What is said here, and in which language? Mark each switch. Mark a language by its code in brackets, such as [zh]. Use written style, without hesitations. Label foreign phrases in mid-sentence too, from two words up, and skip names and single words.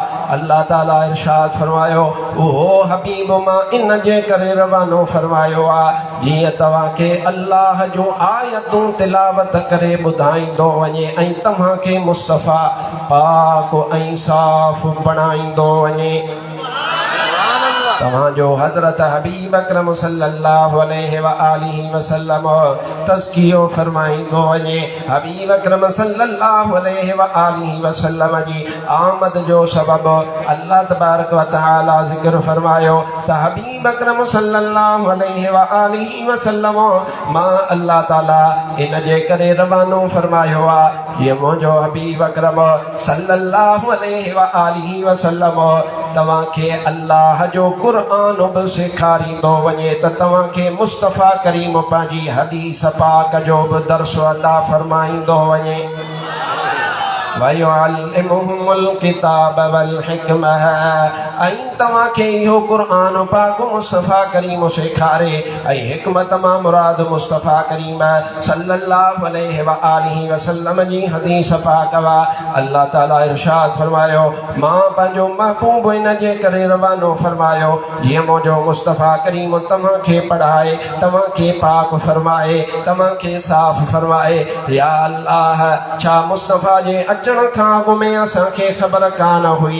[sd] अल्लाह ताला इरशाद फरमायो उहो हबीब मां इन जे करे रवानो फरमायो आहे जीअं तव्हांखे अल्लाह जूं आयतूं तिलावत करे ॿुधाईंदो वञे ऐं तव्हांखे मुस्तफ़ा पाक ऐं साफ़ बणाईंदो वञे। तव्हांजो हज़रत हबीब अकरम [ar] صلى الله عليه و آله وسلم [sd] तज़कियो फरमाईंदो वञे। हबीब अकरम [ar] صلى الله عليه و آله وسلم [sd] जी आमद जो सबबु [ar] الله تبارك و تعالى [sd] ज़िक्र फरमायो त हबीब अकरम [ar] صلى الله عليه و آله وسلم [sd] मां अल्लाह ताला इन जे करे रवानो फरमायो आहे ये मुंहिंजो हबीब अकरम [ar] صلى الله عليه و آله وسلم [sd] तव्हांखे अल्लाह जो क़ुरान बि सेखारींदो वञे त तव्हांखे मुस्तफ़ा करीम पंहिंजी हदीस पाक जो बि दर्स अता फरमाईंदो वञे। [ar] ويعلمهم الكتاب والحكمة [sd] ऐं तव्हांखे इहो क़ुर्आन पाक मुस्तफ़ा करीम सेखारे ऐं हिकमत मां मुराद मुस्तफ़ा करीम [ar] صلى الله عليه و آله وسلم [sd] जी हदीस पाक वा। अल्लाह ताला इरशाद फरमायो मां पंहिंजो महबूब इन जे करे रवानो फरमायो जीअं मुंहिंजो मुस्तफ़ा करीम तव्हांखे पढ़ाए, तव्हांखे पाक फरमाए, तव्हांखे साफ़ फरमाए। या अल्लाह छा मुस्तफ़ा जे अचण खां अॻु में असांखे ख़बर कान हुई?